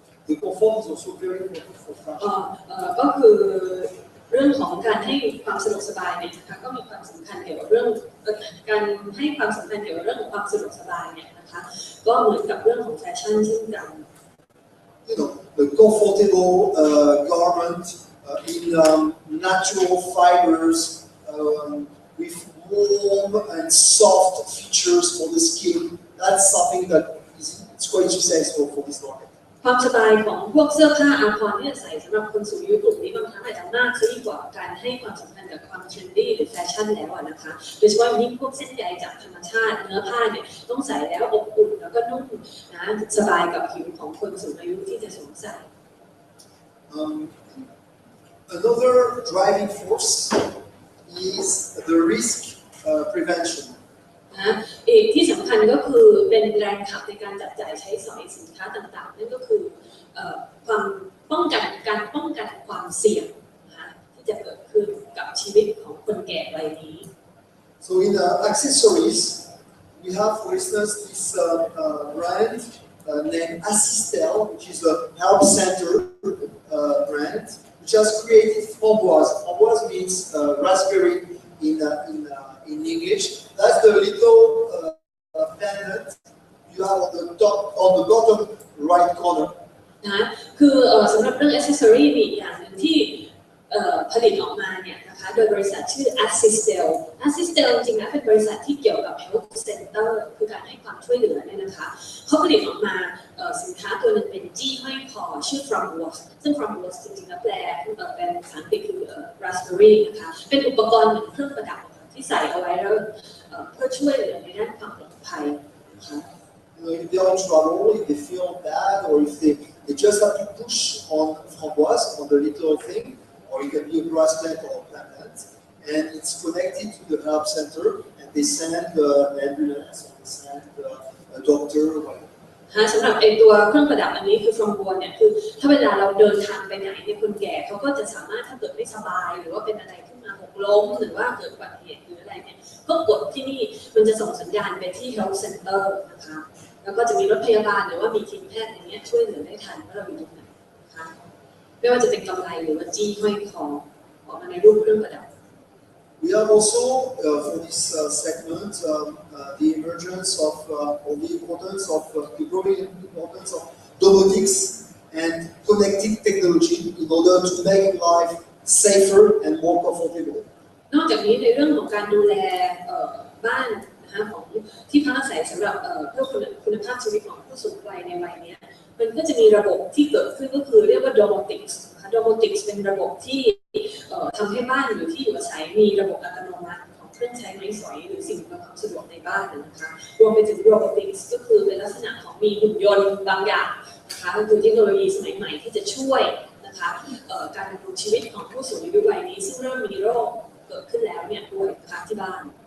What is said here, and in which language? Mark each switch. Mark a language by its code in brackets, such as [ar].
[en] The comfort is also very important for fashion. [th] ก็คือเรื่องของการให้ความสะดวกสบายเนี่ยนะคะก็มีความสำคัญเกี่ยวกับเรื่องการให้ความสำคัญเกี่ยวกับเรื่องของความสะดวกสบายเนี่ยนะคะก็เหมือนกับเรื่องของแฟชั่นเช่นกัน [en] You know, the comfortable garment in natural fibers with warm and soft features for the skin. That's something that is quite successful for this market. [th] ความสบายของพวกเสื้อผ้าอาภรณ์ที่ใส่สำหรับคนสูงอายุกลุ่มนี้บางครั้งอาจจะมากซะยิ่งกว่าการให้ความสำคัญกับความเทรนดี้หรือแฟชั่นแล้วนะคะโดยเฉพาะยิ่งพวกเส้นใยจากธรรมชาติเนื้อผ้าเนี่ยต้องใส่แล้วอบอุ่นแล้วก็นุ่มนะสบายกับผิวของคนสูงอายุที่จะสวมใส่ [en] Another driving force is the risk prevention. [th] อีกที่สำคัญก็คือเป็นแรงขับในการจับจ่ายใช้สอยสินค้าต่างๆนั่นก็คือความป้องกันการป้องกันความเสี่ยงที่จะเกิดขึ้นกับชีวิตของคนแก่วัยนี้ [en] So in accessories, we have, for instance, this brand named Assistel, which is a health center brand, which has created framboise. Framboise means raspberry in English. That's the little pendant you have on the bottom right corner. [th] นะคือสำหรับเรื่อง accessory มีอย่างหนึ่งที่ผลิตออกมาเนี่ยนะคะโดยบริษัทชื่อ Assistel จริงๆนะเป็นบริษัทที่เกี่ยวกับ Health Center คือการให้ความช่วยเหลือเนี่ยนะคะเขาผลิตออกมาสินค้าตัวหนึ่งเป็นจี้ห้อยคอชื่อ framboise ซึ่ง framboise จริงๆแล้วแปลเป็นภาษาอังกฤษคือ raspberry นะคะเป็นอุปกรณ์เหมือนเครื่องประดับที่ใส่เอาไว้แล้วเพื่อช่วยเหลือในด้านความปลอดภัยนะคะ [en] If they are in trouble, if they feel bad, or if they just have to push on framboise on the little thing, or it can be a bracelet or a pendant, and it's connected to the health center, and they send an ambulance, or they send a doctor, or whatever. [th] สำหรับไอตัวเครื่องประดับอันนี้คือฟรอมบัวเนี่ยคือถ้าเวลาเราเดินทางไปไหนเนี่ยคนแก่เขาก็จะสามารถถ้าเกิดไม่สบายหรือว่าเป็นอะไรขึ้นมาหกล้มหรือว่าเกิดอุบัติเหตุหรืออะไรเนี่ยก็กดที่นี่มันจะส่งสัญญาณไปที่ health center นะคะแล้วก็จะมีรถพยาบาลหรือว่ามีทีมแพทย์อย่างเงี้ยช่วยเหลือได้ทันว่าเราอยู่ตรงไหนนะคะไม่ว่าจะเป็นกำไรหรือว่าจี้ห้อยคอออกมาในรูปเครื่องประดับ [en] We have also for this segment the emergence of or the importance of the growing importance of domotics and connected technology in order to make life safer and more comfortable. [th] นอกจากนี้ในเรื่องของการดูแลบ้านนะคะของที่พักอาศัยสำหรับเพื่อคุณภาพชีวิตของผู้สูงวัยในวัยนี้มันก็จะมีระบบที่เกิดขึ้นก็คือเรียกว่า domotics นะคะ domotics เป็นระบบที่ ทำให้บ้านหรือที่อยู่อาศัยมีระบบอัตโนมัติของเครื่องใช้ไม้สอยหรือสิ่งอำนวยความสะดวกในบ้านนะคะรวมไปถึง robotics ก็คือเป็นลักษณะของมีหุ่นยนต์บางอย่างนะคะก็คือเทคโนโลยีสมัยใหม่ที่จะช่วยนะคะการดำรงชีวิตของผู้สูงอายุวัยนี้ซึ่งเริ่มมีโรคเกิดขึ้นแล้วเนี่ยด้วยนะคะที่บ้าน